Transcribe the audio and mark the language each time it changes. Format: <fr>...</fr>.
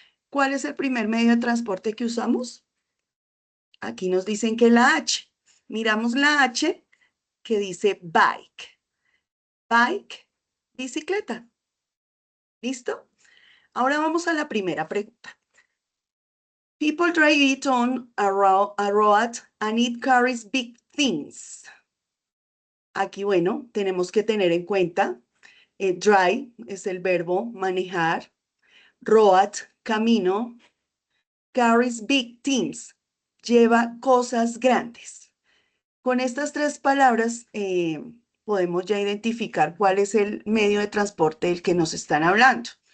<es>¿Cuál es el primer medio de transporte que usamos? Aquí nos dicen que la H. Miramos la H que dice bike. Bike, bicicleta. ¿Listo? Ahora vamos a la primera pregunta.</es> <en>People drive it on a road and it carries big things.</en> <es>Aquí, bueno, tenemos que tener en cuenta, drive es el verbo manejar, road, camino, carries big things, lleva cosas grandes. Con estas tres palabras podemos ya identificar cuál es el medio de transporte del que nos están hablando.</es>